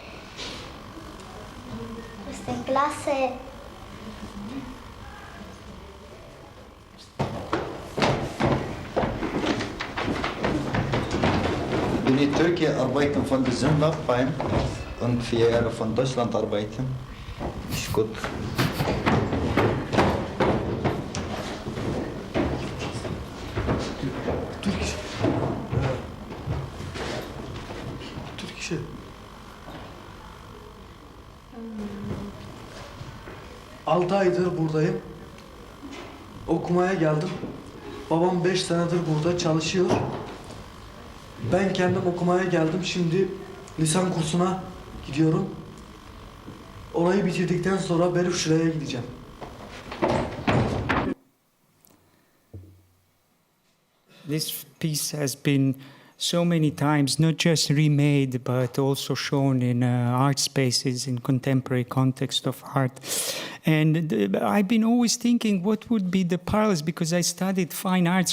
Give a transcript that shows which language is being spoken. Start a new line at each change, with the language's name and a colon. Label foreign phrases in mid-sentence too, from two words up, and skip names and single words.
German: Bin in Türkei arbeiten von der Sündabbrein und 4 Jahre von Deutschland arbeiten. Ist gut.
Turkish: Türkçe. Altı aydır buradayım. Okumaya geldim. Babam 5 senedir burada çalışıyor. Ben kendim okumaya geldim. Şimdi lisan kursuna gidiyorum. Orayı bitirdikten sonra Berufşire'ye gideceğim.
English: This piece has been so many times not just remade but also shown in art spaces in contemporary context of art. And I've been always thinking what would be the parallels, because I studied fine arts.